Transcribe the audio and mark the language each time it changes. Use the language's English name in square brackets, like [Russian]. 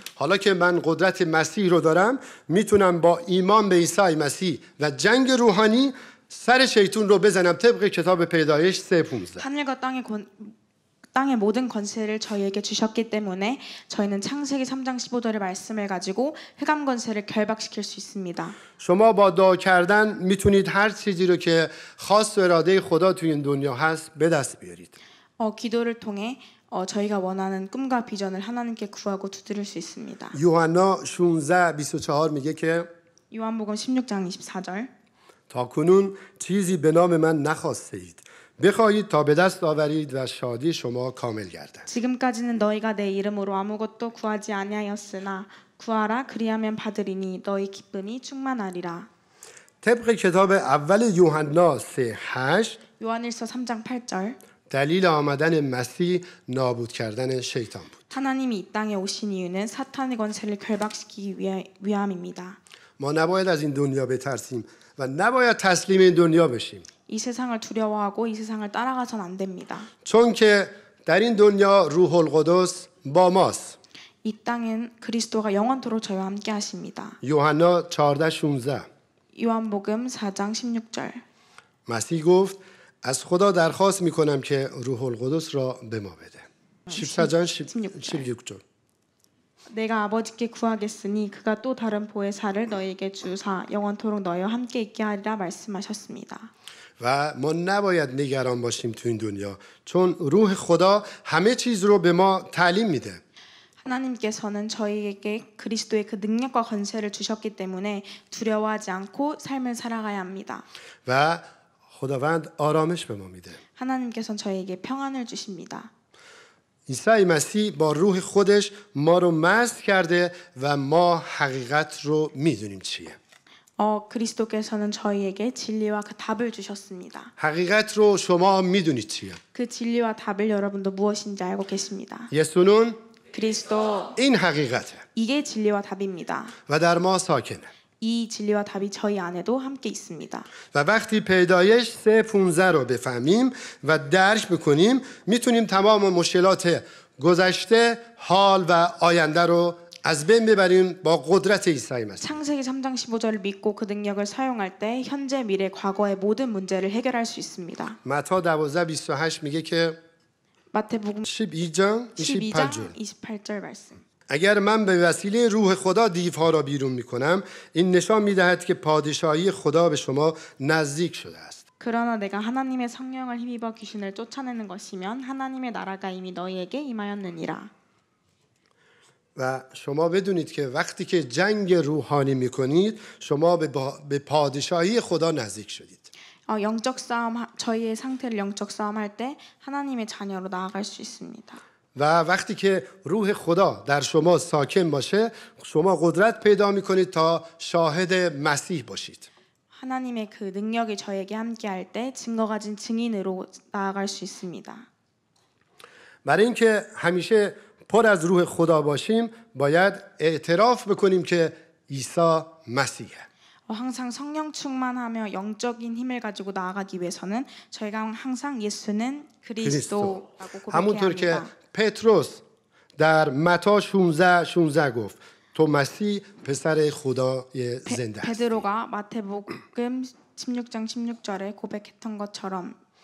[Persian] حالا که من قدرت مسیح رو دارم میتونم با ایمان به عیسی مسیح و جنگ روحانی سر شیطون رو بزنم طبق کتاب پیدایش 3:15. [Korean] 하늘과 땅의 모든 권세를 저희에게 주셨기 때문에 저희는 창세기 3장 15절의 말씀을 가지고 흑암 권세를 결박시킬 수 있습니다. [Persian] شما با دعا کردن میتونید هر چیزی رو که خواست و اراده خدا توی این دنیا هست به دست بیارید. [Korean] 기도를 통해 저희가 원하는 꿈과 비전을 하나님께 구하고 두드릴 수 있습니다. [Persian] یوحنا 16:24 میگه که [Korean] 요한복음 16장 24절 [Persian] تا کنون چیزی به نام من نخواستید بخواهید تا به دست آورید و شادی شما کامل گردد. [Korean] 지금까지는 너희가 내 이름으로 아무것도 구하지 아니하였으나 구하라 그리하면 받으리니 너희 기쁨이 충만하리라. [Persian] طبق کتاب اول یوحنا 3:8 [Korean] 요한일서 3장 8절 [Persian] دلیل آمدن مسیح نابود کردن شیطان بود. [Korean] 하나님이 이 땅에 오신 이유는 사탄의 권세를 결박시키기 위함입니다. [Persian] ما نباید از این دنیا بترسیم و نباید تسلیم این دنیا بشیم. [Korean] 이 세상을 두려워하고 이 세상을 따라가선 안 됩니다. [Persian] چون که در این دنیا روح القدس با ماست. [Korean] 이 땅엔 그리스도가 영원토록 저희와 함께 하십니다. [Persian] یوحنا 14:16 [Korean] 요한복음 4장 16절 [Persian] مسیح گفت از خدا درخواست میکنم که روح القدس را به ما بده. [Korean] 14장 16절 내가 아버지께 구하겠으니 그가 또 다른 보혜사를 너희에게 주사 영원토록 너희와 함께 있게 하리라 말씀하셨습니다. [Persian] و ما نباید نگران باشیم تو این دنیا چون روح خدا همه چیز رو به ما تعلیم میده. [Korean] 하나님께서는 저희에게 그리스도의 그 능력과 권세를 주셨기 때문에 두려워하지 않고 삶을 살아가야 합니다. [Persian] و خداوند آرامش به ما میده. [Korean] 하나님께서는 저희에게 평안을 주십니다. [Persian] عیسی مسیح با روح خودش ما رو مسح کرده و ما حقیقت رو میدونیم چیه. [Korean] 그리스도께서는 저희에게 진리와 그 답을 주셨습니다. [Persian] حقیقت رو شما میدونید چیه. [Korean] 그 진리와 답을 여러분도 무엇인지 알고 계십니다. 예수는 그리스도 [Persian] این حقیقته [Korean] 이게 진리와 답입니다. [Persian] و در ما ساکنه. [Korean] 이 진리와 답이 저희 안에도 함께 있습니다. [Persian] و وقتی پیدایش 3:15 رو بفهمیم و درک بکنیم میتونیم تمام مشکلات گذشته حال و آینده رو از بین ببریم با قدرت عیسی مسیح. [Korean] 창세기 3장 15절을 믿고 그 능력을 사용할 때 현재, 미래, 과거의 모든 문제를 해결할 수 있습니다. [Persian] متی 12:28 میگه که [Korean] 마태복음 12장 12장 28절 28절 말씀. [Persian] اگر من به وسیله روح خدا دیوها را بیرون میکنم این نشان میدهد که پادشاهی خدا به شما نزدیک شده است. [Korean] 그러나 내가 하나님의 성령을 힘입어 귀신을 쫓아내는 것이면 하나님의 나라가 이미 너희에게 임하였느니라. [Persian] و شما بدونید که وقتی که جنگ روحانی میکنید شما به پادشاهی خدا نزدیک شدید. [Korean] 영적 싸움 저희의 상태를 영적 싸움할 때 하나님의 자녀로 나아갈 수 있습니다. [Persian] و وقتی که روح خدا در شما ساکن باشه شما قدرت پیدا میکنید تا شاهد مسیح باشید. [Korean] 하나님의 그 능력이 저에게 함께 할 때 증거 가진 증인으로 나아갈 수 있습니다. [Persian] برای اینکه همیشه پر از روح خدا باشیم باید اعتراف بکنیم که عیسی مسیحه. [Korean] 항상 성령 충만하며 영적인 힘을 가지고 나아가기 위해서는 저희가 항상 예수는 그리스도라고 고백해야 [Persian] همونطور که [Korean] 합니다. [Persian] پتروس در متی 16:16 گفت تو مسیح پسر خدای زنده هستی. [Korean] 베드로가 마태복음 16장 16절에 고백했던 것처럼